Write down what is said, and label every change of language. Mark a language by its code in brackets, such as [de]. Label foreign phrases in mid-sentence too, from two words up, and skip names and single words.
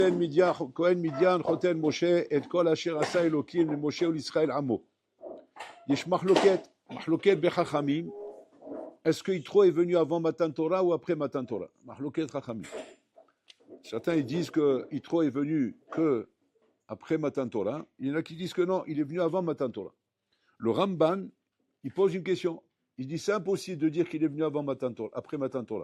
[he] כהן מדיין חותן משה את כל אשר עשה אלוקים למשה ולישראל עמו. יש מחלוקת בחכמים, [fr] est-ce que Yitro est venu avant [he] מתן תורה [fr] ou après [he] מתן תורה? מחלוקת חכמים. [fr] Certains ils disent que Yitro est venu que après [he] מתן תורה, [fr] il y en a qui disent que non, il est venu avant [he] מתן תורה. [fr] Le Ramban, il pose une question. Il dit c'est impossible de dire qu'il est venu avant [he] מתן תורה, [fr] après [he] מתן תורה.